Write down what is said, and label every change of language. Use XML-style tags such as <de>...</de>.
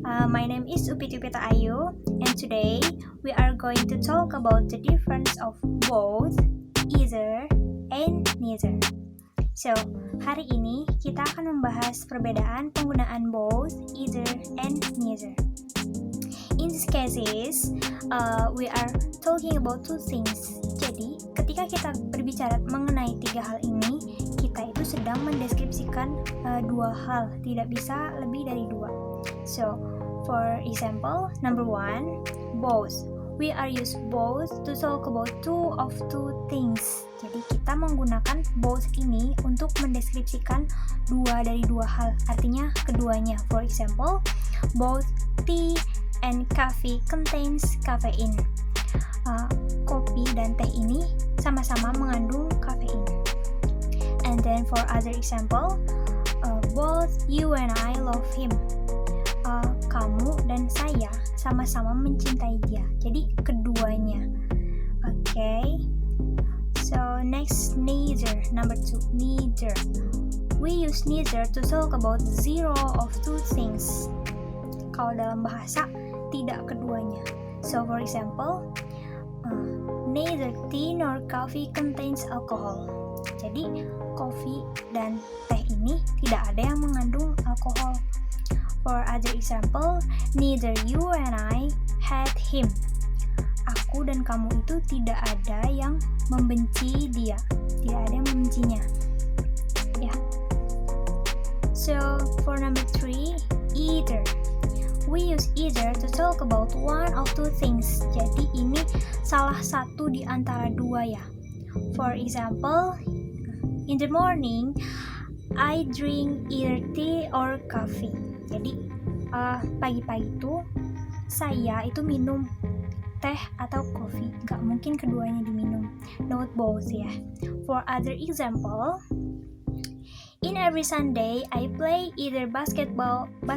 <en>My name is Upitupita Ayu, and today we are going to talk about the difference of both, either, and neither.</en> <id>So, hari ini kita akan membahas perbedaan penggunaan both, either, and neither.</id> <en>In these cases, we are talking about two things.</en> <id>Jadi, ketika kita berbicara mengenai tiga hal ini, kita itu sedang mendeskripsikan dua hal, tidak bisa lebih dari dua.</id> <en>So, for example, number one, both. We are use both to talk about two things.</en> <id>Jadi kita menggunakan both ini untuk mendeskripsikan dua dari dua hal, artinya keduanya.</id> <en>For example, both tea and coffee contains caffeine.</en> <id>Kopi dan teh ini sama-sama mengandung kafein.</id> <en>And then for other example, both you and I love him.</en> <id>Kamu dan saya sama-sama mencintai dia. Jadi keduanya.</id> <en>Okay. So next, neither. Number two, neither. We use neither to talk about zero of two things.</en> <id>Kalau dalam bahasa tidak keduanya.</id> <en>So for example, neither tea nor coffee contains alcohol.</en> <id>Jadi kopi dan teh ini tidak ada yang mengandung alkohol.</id> <en>For other example, neither you and I hate him.</en> <id>Aku dan kamu itu tidak ada yang membenci dia. Tidak ada yang membencinya.</id> <en>Yeah. So for number three, either. We use either to talk about one of two things.</en> <id>Jadi ini salah satu di antara dua ya.</id> <en>For example, in the morning, I drink either tea or coffee.</en> <id>Jadi pagi-pagi itu saya itu minum teh atau kopi. Gak mungkin keduanya diminum.</id> <en>Not both</en> <id>ya.</id> <en>For other example, in every Sunday, I play either basketball.</en>